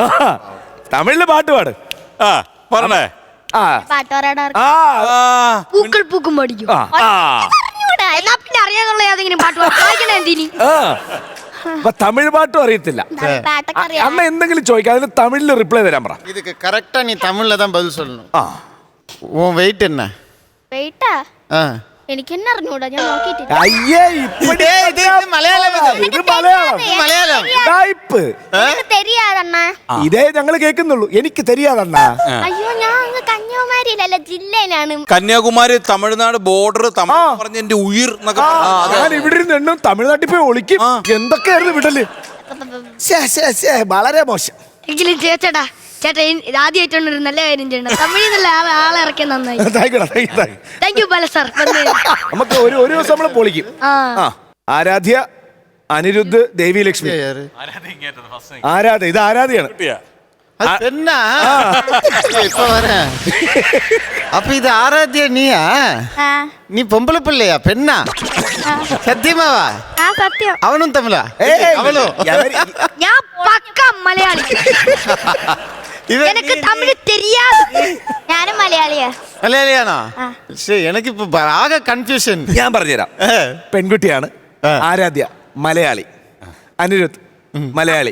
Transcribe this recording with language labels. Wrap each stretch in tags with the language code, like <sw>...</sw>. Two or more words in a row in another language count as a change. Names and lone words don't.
<ml>തമിഴില് പാട്ട് പാട്. പറഞ്ഞേ. പൂക്കൾ പൂക്കും പഠിക്കും. എന്നാ പിന്നെ അറിയാന്നുള്ള ഏതെങ്കിലും പാട്ട് എന്തിനി? തമിഴ് പാട്ടും അറിയത്തില്ല. അമ്മ എന്തെങ്കിലും ചോദിക്കാം, അതിന് തമിഴില് റിപ്ലൈ തരാൻ പറ.</ml> <ta>இதுக்கு கரெக்டா நீ தமிழ்ல தான் பதில் சொல்லணும். உன் வெயிட் என்ன?</ta> <ml>വെയിറ്റാ? എനിക്ക് തന്നെ അറിഞ്ഞൂടാ, ഞാൻ നോക്കിയിട്ടില്ല. അയ്യേ, ഇത് മലയാളം.</ml> <ta>തെരിയാതണ്ണ.</ta> <ml>ഇതേ ഞങ്ങള് കേൾക്കുന്നുള്ളൂ. എനിക്ക് തെരിയാതണ്ണ. അയ്യോ, ഞാൻ അങ്ങ് കന്യാകുമാരിയിലല്ല, ജില്ലയിലാണ്. കന്യാകുമാരി തമിഴ്നാട് ബോർഡർ. തമിഴ് പറഞ്ഞ എന്റെ ഉയിർ എന്നൊക്കെ. ഞാൻ ഇവിടെ ഇരുന്ന് തമിഴ്നാട്ടിൽ പോയി ഒളിക്കും. എന്തൊക്കെയായിരുന്നു വിടല്. വളരെ മോശം. എങ്കിലും ചേച്ചടാ, ചേട്ടാ ആദ്യമായിട്ടാണ് ഒരു നല്ല കാര്യം ചെയ്യണം. തമിഴിൽ നല്ല ആളെ ഇറക്കിയ നന്നായി.</ml> <en>thank you</en> <ml>ബാല സാർ. നമുക്ക് ഒരു ദിവസം നമ്മള് പൊളിക്കും. ആരാധ്യ, അനിരുദ്ധ്, ദേവിലക്ഷ്മി. ആരാധ്യ, ഇത് ആരാധ്യയാണ്.</ml> <ta>இப்ப வர. அப்ப இது ஆராத்தியா நீயா? நீ பொம்பளை பிள்ளையா பெண்ணா? சத்தியமாவா?</ta> <ml>സത്യം.</ml> <ta>அவனும் தமிழா? அவளும்?</ta> <ml>ഞാൻ പക്ക മലയാളി. എനിക്ക് തമിഴ് தெரியாது. ഞാനും മലയാളിയാ. മലയാളിയാണോ? ശരി, എനിക്കിപ്പോ ആകെ കൺഫ്യൂഷൻ. ഞാൻ പറഞ്ഞുതരാം. പെൺകുട്ടിയാണ് ആരാധ്യ, മലയാളി. അനിരുദ്ധ് മലയാളി</ml>